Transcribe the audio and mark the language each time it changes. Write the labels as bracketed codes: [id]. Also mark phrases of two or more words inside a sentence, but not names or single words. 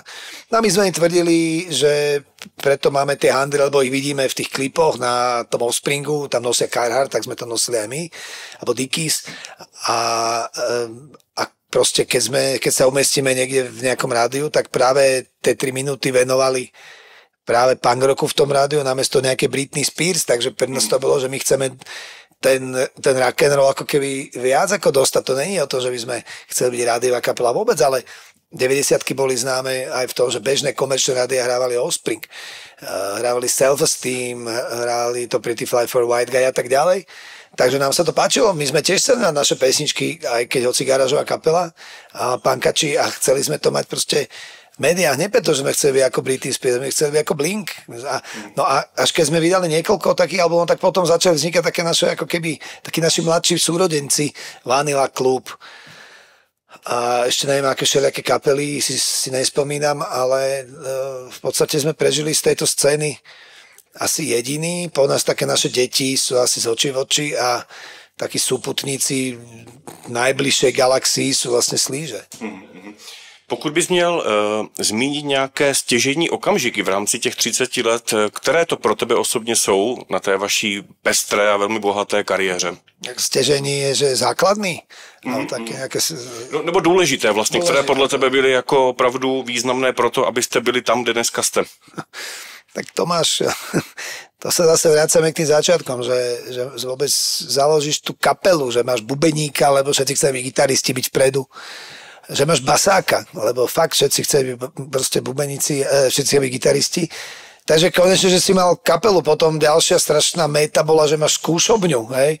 [sk] No a my sme im tvrdili, že preto máme tie handry, lebo ich vidíme v tých klipoch na tom Offspringu, tam nosia Carhartt, tak sme to nosili aj my, alebo Dickies. A proste keď sa umestíme niekde v nejakom rádiu, tak práve tie 3 minúty venovali práve punk rocku v tom rádiu namiesto nejaké Britney Spears, takže pre nás to bolo, že my chceme ten [en] rock and roll [sk] ako keby viac ako dostať. To není o to, že by sme chceli byť rádiová kapela vôbec, ale 90-ky boli známe aj v tom, že bežné komerčné rádia hrávali Offspring, hrávali Self-Esteem, hrávali to Pretty Fly for White Guy a tak ďalej. Takže nám sa to páčilo, my sme tiež chceli na naše pesničky, aj keď hoci garážová kapela a punkači a chceli sme to mať proste v médiách, nie preto, že sme chceli byť ako Britney Spears, sme chceli byť ako Blink. No a až keď sme vydali niekoľko takých albumov, tak potom začali vznikať také naše, ako keby, takí naši mladší súrodenci, Vanilla Club a ešte neviem, aké všelijaké kapely, si nespomínam, ale v podstate sme prežili z tejto scény asi jediný, po nás také naše deti sú asi z očí v oči a takí súputníci najbližšej galaxii sú vlastne Slíže. [cs] Pokud bys měl zmínit nějaké stěžejní okamžiky v rámci těch 30 let, které to pro tebe osobně jsou na té vaší pestré a velmi bohaté kariéře? Stěžení je, že je základný? Nějaké... No, nebo důležité vlastně, které podle tebe byly jako opravdu významné pro to, abyste byli tam, kde dneska jste? [sk] Tak to máš... To sa zase vracame k tým začiatkom, že vôbec založíš tú kapelu, že máš bubeníka, lebo všetci chceme byť gitaristi, byť vpredu, že máš basáka, lebo fakt všetci chceme byť proste bubeníci, všetci chceme byť gitaristi. Takže konečne, že si mal kapelu, potom ďalšia strašná meta bola, že máš skúšobňu, hej.